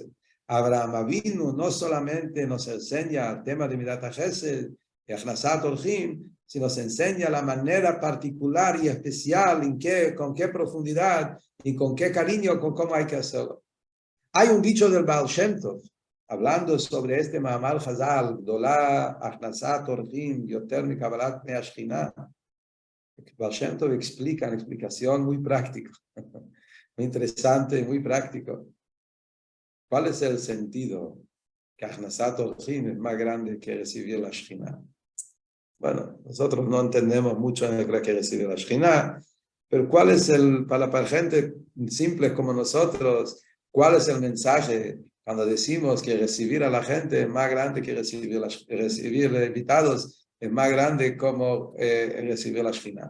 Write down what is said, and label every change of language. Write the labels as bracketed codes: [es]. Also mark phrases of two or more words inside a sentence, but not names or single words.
[es] Abraham Avinu no solamente nos enseña el tema de [he] מידת החסד [es] y [he] הכנסת אורחים, [es] sino nos enseña la manera particular y especial, con qué profundidad y con qué cariño, con cómo hay que hacerlo. Hay un dicho del Baal Shem Tov, hablando sobre este [he] מאמר חז"ל, גדולה הכנסת אורחים יותר מקבלת פני השכינה. [es] El Baal Shem Tov explica una explicación muy práctica, muy interesante, muy práctico. ¿Cuál es el sentido que [he] הכנסת אורחים [es] es más grande que recibir la Shechina? Bueno, nosotros no entendemos mucho en el que recibir la Shechina, pero ¿cuál es para gente simple como nosotros, cuál es el mensaje cuando decimos que recibir a la gente es más grande que recibir invitados, es más grande como recibir la Shechina?